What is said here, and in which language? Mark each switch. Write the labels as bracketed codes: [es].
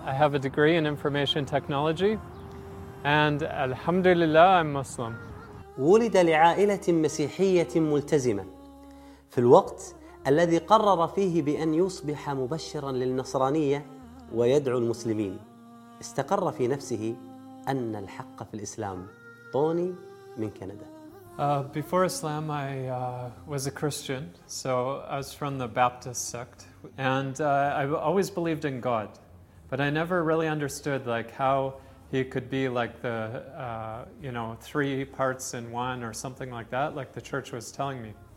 [en] I have a degree in information technology. And alhamdulillah, I'm Muslim. [ar] ولد لعائلة مسيحية ملتزمة في الوقت الذي قرر فيه بأن يصبح مبشرا للنصرانية ويدعو المسلمين. استقر في نفسه أن الحق في الإسلام. طوني من كندا. [en] Before Islam, I was a Christian, so I was from the Baptist sect, and I always believed in God, but I never really understood like how he could be like the, you know, three parts in one or something like that, like the church was telling me.